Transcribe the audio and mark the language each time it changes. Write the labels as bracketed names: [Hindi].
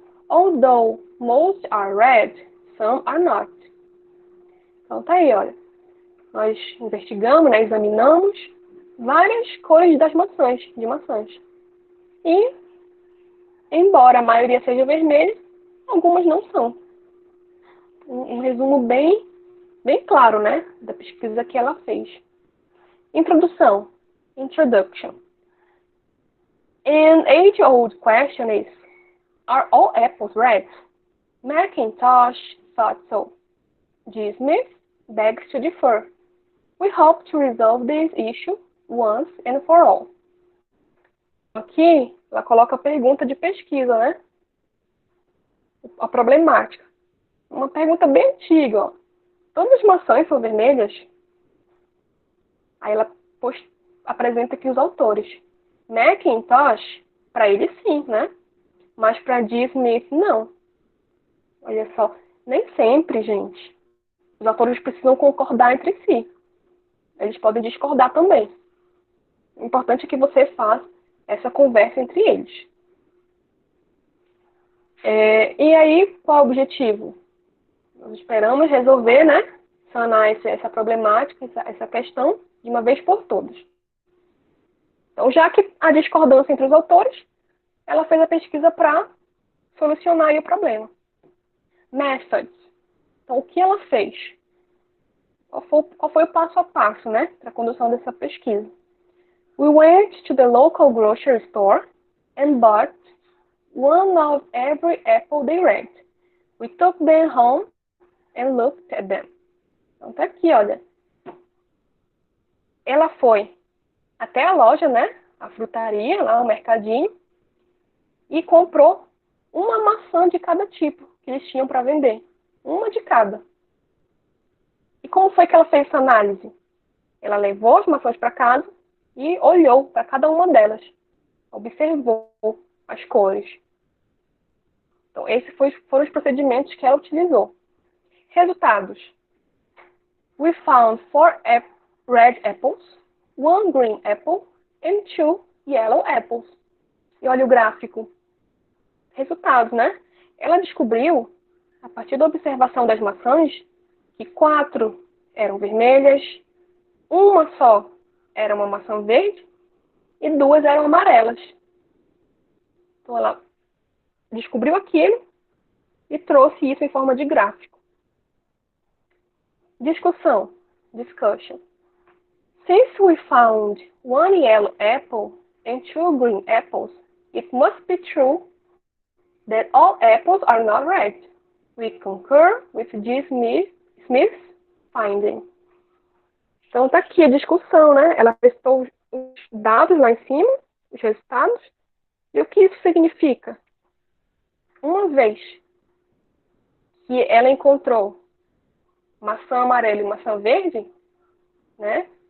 [English] Although most are red, some are not. [Portuguese] Então tá aí, olha. Nós investigamos, né, examinamos várias cores das maçãs, de maçãs. E, embora a maioria seja vermelha, algumas não são. Um resumo bem claro, né, da pesquisa que ela fez. Introdução. Introduction. [English] An age-old question is, are all apples red? Macintosh thought so. G. Smith begs to differ. We hope to resolve this issue once and for all. [Portuguese] Aqui, ela coloca a pergunta de pesquisa, né? A problemática. Uma pergunta bem antiga, ó. Todas as maçãs são vermelhas? Aí ela apresenta aqui os autores. Macintosh, para ele sim, né? Mas para G. Smith, não. Olha só, nem sempre, gente, os autores precisam concordar entre si. Eles podem discordar também. O importante é que você faça essa conversa entre eles. E aí, qual é o objetivo? Nós esperamos resolver, né? Sanar essa problemática, essa questão, de uma vez por todas. Então, já que há discordância entre os autores, ela fez a pesquisa para solucionar aí o problema. Methods. Então, o que ela fez? Qual foi o passo a passo, né, para a condução dessa pesquisa? [English] We went to the local grocery store and bought one of every apple they read. We took them home and looked at them. [Portuguese] Então tá aqui, olha. Ela foi até a loja, né, a frutaria, lá o mercadinho, e comprou uma maçã de cada tipo que eles tinham para vender. Uma de cada. E como foi que ela fez essa análise? Ela levou as maçãs para casa e olhou para cada uma delas. Observou as cores. Então, esses foram os procedimentos que ela utilizou. Resultados. [English] We found 4 red apples, 1 green apple and 2 yellow apples. [Portuguese] E olha o gráfico. Resultados, né? Ela descobriu, a partir da observação das maçãs, que 4 eram vermelhas, uma só era uma maçã verde e 2 eram amarelas. Então ela descobriu aquilo e trouxe isso em forma de gráfico. Discussão. Discussion. [English] Since we found one yellow apple and two green apples, it must be true that all apples are not red. We concur with G. Smith's finding. [Portuguese] Então tá aqui a discussão, né? Ela apresentou os dados lá em cima, os resultados, e o que isso significa? Uma vez que ela encontrou maçã amarela e maçã verde, né?